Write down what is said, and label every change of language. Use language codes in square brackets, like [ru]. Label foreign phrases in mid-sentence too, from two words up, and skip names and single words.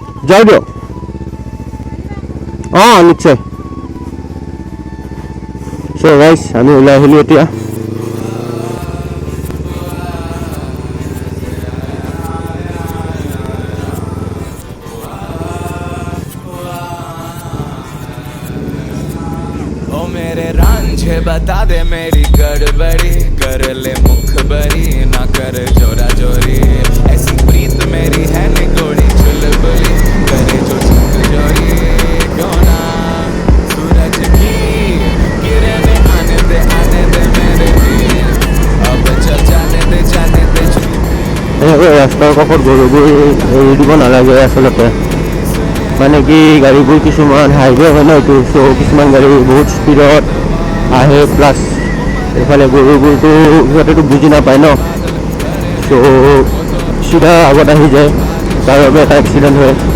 [as] যাওঁ দিয়ক অঁ নিশ্চয় চ' গাইছ আমি ওলাই আহিলোঁ এতিয়া [hi] ओ मेरे रांझे बता दे मेरी गड़बड़ी कर ले मुखबरी ना कर जोरा जोरी ऐसी प्रीत मेरी है निगोड़ी चुलबुली करे जो चुक जोरी क्यों ना सूरज की किरणें आने दे मेरे दिल अब चल जाने दे [as] এনেকৈ ৰাস্তাৰ কাষত গৰুবোৰ এৰি দিব নালাগে আচলতে মানে কি গাড়ীবোৰ কিছুমান হাইৱে হয় ন এইটো চ' কিছুমান গাড়ী বহুত স্পীডত আহে প্লাছ এইফালে গৰুবোৰতো সিহঁতেতো বুজি নাপায় ন চ' চিধা আগত আহি যায় তাৰ বাবে এটা এক্সিডেণ্ট হয়